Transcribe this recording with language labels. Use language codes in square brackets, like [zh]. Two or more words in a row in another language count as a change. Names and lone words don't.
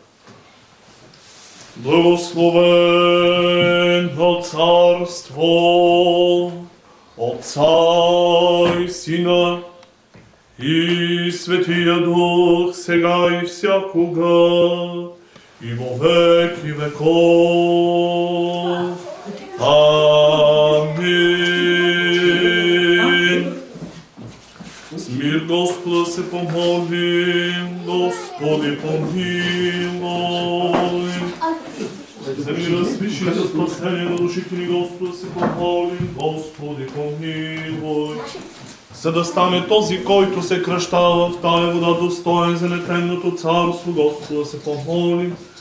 [bg] Благословено царство Отца и Сина и Светия Дух, сега и всякога, [cu] и во веки веков. [bg] Амин. С мир Господа се помолим. Господи помилуй. За мира свищи за спасение на душите ни, Господа, се помолим. Господи помилуй. За да стане този, който се кръщава в тая вода, достоен за нетленното царство, Господа, се помолим.